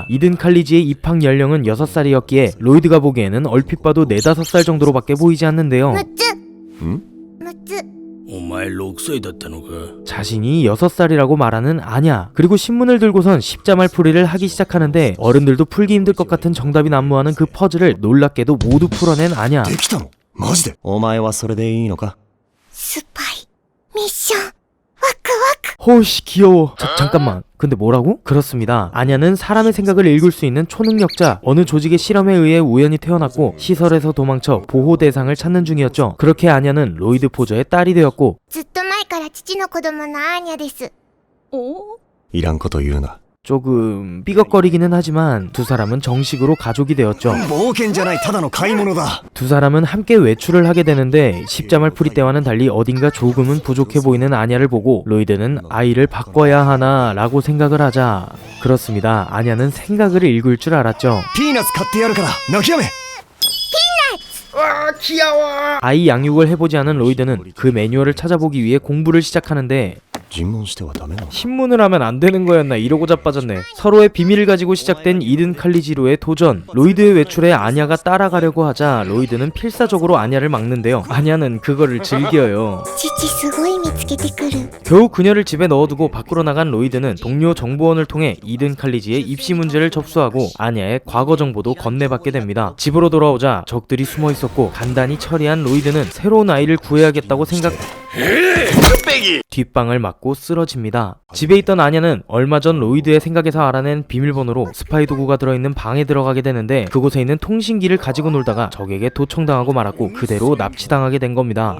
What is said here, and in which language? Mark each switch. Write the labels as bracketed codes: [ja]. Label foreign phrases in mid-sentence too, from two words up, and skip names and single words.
[ko] 이든 칼리지의 입학 연령은 6살이었기에 로이드가 보기에는 얼핏 봐도 4, 5살 정도로밖에 보이지 않는데요. 자신이 6살이라고 말하는 아냐. 그리고 신문을 들고선 십자말 풀이를 하기 시작하는데 어른들도 풀기 힘들 것 같은 정답이 난무하는 그 퍼즐을 놀랍게도 모두 풀어낸 아냐. [ja] できたのマジでお前はそれでいいのかスパイミッションワクワク。 [ko] 호씨 귀여워. 잠깐만. 근데 뭐라고? 그렇습니다. 아냐는 사람의 생각을 읽을 수 있는 초능력자. 어느 조직의 실험에 의해 우연히 태어났고 시설에서 도망쳐 보호 대상을 찾는 중이었죠. 그렇게 아냐는 로이드 포저의 딸이 되었고 [ja] ずっと前から父の子供のアーニャです。いらんこと言うな [ko] 조금 삐걱거리기는 하지만 두 사람은 정식으로 가족이 되었죠. [ja] 冒険じゃないただの買い物だ [ko] 두 사람은 함께 외출을 하게 되는데 십자말 풀이 때와는 달리 어딘가 조금은 부족해 보이는 아냐를 보고 로이드는 아이를 바꿔야 하나 라고 생각을 하자 그렇습니다. 아냐는 생각을 읽을 줄 알았죠. [ja] ピーナッツ買ってやるから泣きやめ [ko] 아이 양육을 해보지 않은 로이드는 그 매뉴얼을 찾아보기 위해 공부를 시작하는데 [ja] 尋問してはダメなの [ko] 신문을 하면 안 되는 거였나 이러고 자빠졌네. 서로의 비밀을 가지고 시작된 이든 칼리지로의 도전. 로이드의 외출에 아냐가 따라가려고 하자 로이드는 필사적으로 아냐를 막는데요. 아냐는 그거를 즐겨요. [ja] 父すごい見つけてくる。 [ko] 겨우 그녀를 집에 넣어두고 밖으로 나간 로이드는 동료 정보원을 통해 이든 칼리지의 입시 문제를 접수하고 아냐의 과거 정보도 건네받게 됩니다. 집으로 돌아오자 적들이 숨어 있었고 간단히 처리한 로이드는 새로운 아이를 구해야겠다고 생각... 뒷방을 맞고 쓰러집니다. 집에 있던 아냐는 얼마 전 로이드의 생각에서 알아낸 비밀번호로 스파이 도구가 들어있는 방에 들어가게 되는데 그곳에 있는 통신기를 가지고 놀다가 적에게 도청당하고 말았고 그대로 납치당하게 된 겁니다.